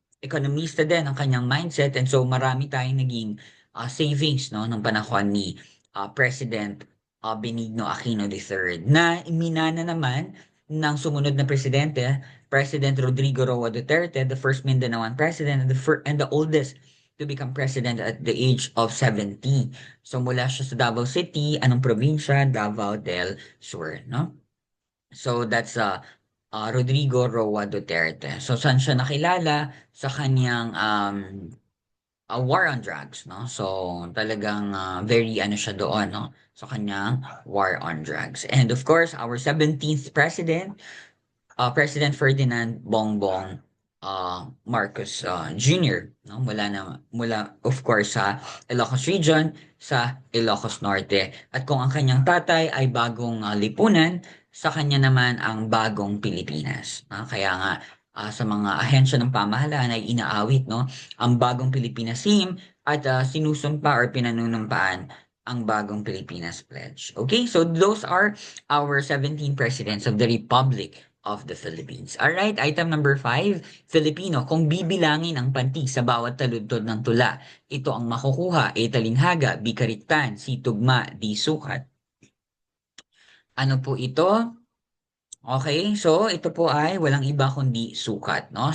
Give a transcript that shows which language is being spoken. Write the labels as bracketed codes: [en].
[tl] Ekonomista din ang kanyang mindset [en] and so [tl] marami tayong naging savings, no, ng panahon ni President Benigno Aquino III na minana naman ng sumunod na presidente [en] President Rodrigo Roa Duterte, the first Mindanaoan president and the oldest to become president at the age of 70. [tl] So mula siya sa Davao City, anong probinsya? [en] Davao del Sur, no? So that's Rodrigo Roa Duterte. [tl] So saan siya nakilala? Sa kanyang war on drugs, no? So talagang very ano siya doon, no? Sa kanyang war on drugs. [en] And of course, our 17th president, President Ferdinand Bongbong Marcos Jr. [tl] No? Mula [en] of course [tl] sa Ilocos Region, sa Ilocos Norte. At kung ang kanyang tatay ay bagong lipunan, sa kanya naman ang bagong Pilipinas. Kaya nga sa mga ahensya ng pamahalaan ay inaawit, no, ang bagong Pilipinas theme at sinusumpa or pinanunumpaan ang bagong Pilipinas Pledge. [en] Okay, so those are our 17 presidents of the Republic of the Philippines. Alright, item number 5, Filipino. [tl] Kung bibilangin ang pantig sa bawat taludtod ng tula, ito ang makukuha: A. Talinghaga, B. Kaliktan, C. Tugma, D. Sukat. Ano po ito? Okay, so ito po ay walang iba kundi sukat, no?